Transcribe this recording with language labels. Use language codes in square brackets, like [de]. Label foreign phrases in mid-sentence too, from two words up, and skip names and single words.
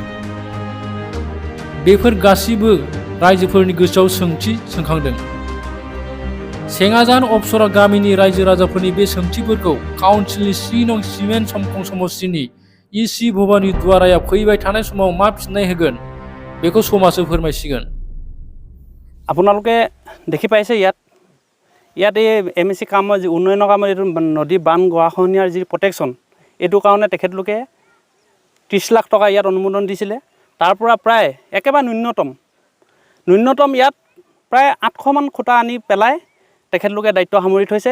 [brx] बेफोर गासिबो रायजोफोरनि गोसोआव सोंथि सोंखांदों। सेंगाजान अप्सरा गामिनि रायजो राजाफोरनि बे सोंथिफोरखौ काउन्सिलनि 7 नं सिमेन्ट समखं समस्तिनि इसि भबानी दुवाराया फैबाय थानाय समाव मा फिननाय होगोन बेखौ समाजो फोरमायसिगोन। [as] আপোনালোকে দেখি পাইছে ইয়াত এই MSC কামৰ যি উন্নয়নৰ কামৰ এইটো নদী বান গৰাখহনীয়াৰ যি প্ৰটেকশ্যন এইটো কাৰণে তেখেতলোকে 30 লাখ টকা ইয়াত অনুমোদন দিছিলে। তাৰ পৰা প্ৰায় একেবাৰে ন্যূনতম ইয়াত প্ৰায় 800 মান খুঁটা আনি পেলাই তেখেতলোকে দায়িত্ব সামৰি থৈছে।